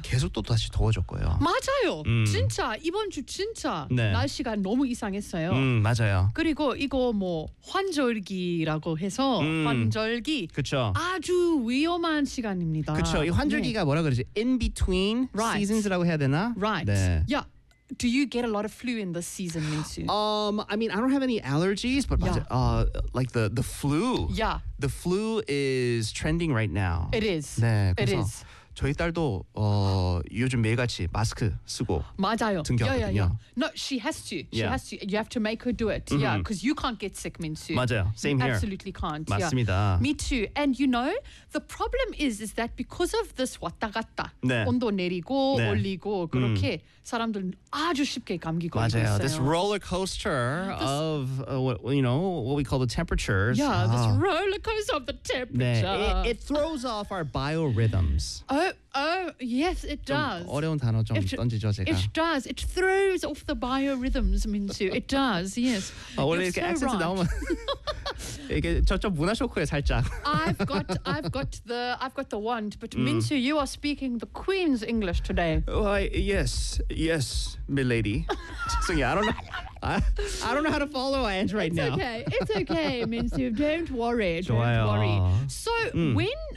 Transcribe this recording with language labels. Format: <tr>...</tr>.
<ko>계속 또 다시 더워졌고요. 맞아요. 진짜 이번 주 진짜 네. 날씨가 너무 이상했어요. 맞아요. 그리고 이거 뭐 환절기라고 해서 환절기 그렇죠. 아주 위험한 시간입니다. 그렇죠. 이 환절기가 네. 뭐라 그러지?</ko> <en>In between right.</en> <ko>seasons라고 해야 되나?</ko> <en>Right. 네. Yeah. Do you get a lot of flu in this season, Minsu? I mean, I don't have any allergies, but yeah. Like the flu. Yeah. The flu is trending right now. It is.</en> <ko>네,</ko> <en>it is.</en> <ko>저희 딸도 요즘 매일같이 마스크 쓰고 맞아요. 등교하거든요.</ko> <en>Yeah, yeah, yeah. No, she has to. She yeah. has to. You have to make her do it. Mm-hmm. Yeah, because you can't get sick, Minsu.</en> <ko>맞아요.</ko> <en>Same you here. Absolutely can't.</en> <ko>맞습니다.</ko> <en>Yeah. Me too. And you know, the problem is that because of this</en> <ko>왔다 갔다 네. 온도 내리고 네. 올리고 그렇게 사람들 아주 쉽게 감기 걸리고 맞아요. 있어요.</ko> <en>This roller coaster of what we call the temperatures. Yeah, this roller coaster of the temperature. 네. It throws off our biorhythms. Yes, it does.</en> <ko>좀 어려운 단어 좀 던지죠, 제가.</ko> <en>It does. It throws off the biorhythms, Minsu. It does, yes.</en> <ko>원래 이렇게 액센트 나오면 이게 저쪽 문화 쇼크에 살짝.</ko> <en>I've got the wand, but Minsu, you are speaking the Queen's English today. Why, yes, milady.</en> <ko>죄송해요,</ko> <en>I don't know how to follow Ange right it's now. It's okay, Minsu. Don't worry.</en> <ko>좋아요.</ko> <en>Don't worry. So, when...</en>